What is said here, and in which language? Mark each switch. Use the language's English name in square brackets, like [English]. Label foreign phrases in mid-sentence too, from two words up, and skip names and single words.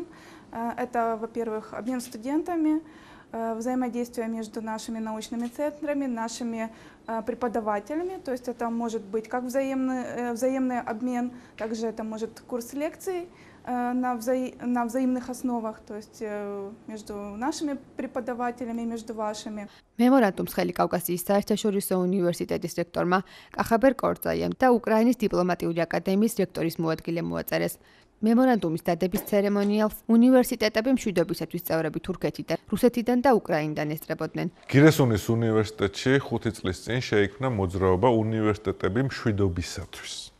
[Russian] Это, во-первых, обмен студентами, взаимодействие между нашими научными центрами, нашими преподавателями, то есть это может быть как взаимный обмен, также это может курс лекций на взаимных основах, то есть между нашими преподавателями, между вашими. [Georgian] Меморандумს ხელი კავკასიის საერთაშორისო უნივერსიტეტის რექტორმა კახაბერ კორძაიამ და უკრაინის დიპლომატიური აკადემიის რექტორის მოადგილემ მოაწერეს. მემორანდუმის დადების ცერემონიალს უნივერსიტეტები მშვიდობისათვის წევრები თურქეთიდან, რუსეთიდან და უკრაინიდან ესწრებოდნენ. გირესუნის უნივერსიტეტში 5 წლის წინ შეიქმნა მოძრაობა უნივერსიტეტები მშვიდობისათვის.